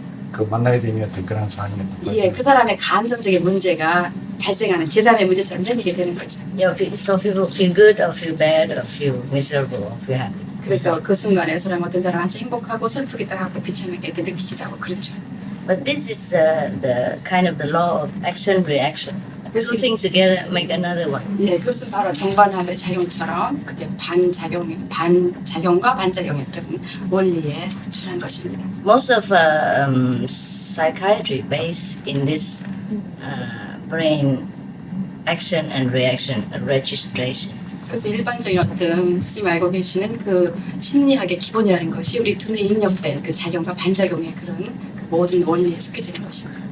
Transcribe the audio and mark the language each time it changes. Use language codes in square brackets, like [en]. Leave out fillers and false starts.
[ko] 그 만나게 되면 어떤 그런 상황이 예, 그 사람의 감정적인 문제가 발생하는 제3의 문제처럼 생기게 되는 거죠. [en] So people feel good or feel bad or feel miserable or feel happy. [ko] 그래서 그 순간에 어떤 사람 아주 행복하고 슬프기도 하고 비참하게 이렇게 느끼기도 하고 그렇죠. [en] But this is the kind of the law of action reaction. Two things together make another one. [ko] 예, 그것은 바로 정반합의 작용처럼 그게 반작용과 반작용의 그런 원리에 준한 것입니다. [en] Most of psychiatry based in this brain action and reaction registration. [ko] 그래서 일반적인 어떤 스님 알고 계시는 그 심리학의 기본이라는 것이 우리 두뇌에 입력된 그 작용과 반작용의 그런 그 모든 원리에 속해져 있는 것입니다.